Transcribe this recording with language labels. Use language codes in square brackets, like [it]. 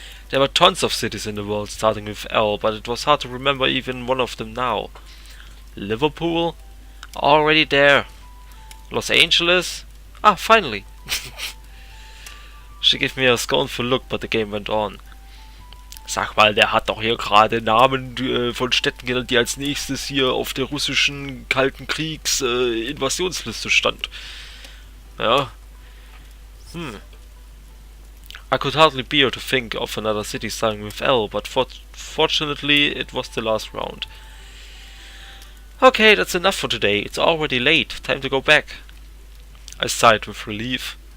[en] There were tons of cities in the world starting with L, but it was hard to remember even one of them now. Liverpool? Already there. Los Angeles? Ah, finally. She gave me a scornful look, but the game went on. [de] Sag mal, der hat doch hier gerade Namen von Städten genannt, die als nächstes hier auf der russischen Kalten Kriegs Invasionsliste stand. Ja. [en] I could hardly bear to think of another city starting with L, but fortunately it was the last round. Okay, that's enough for today. It's already late. Time to go back. I sighed with relief.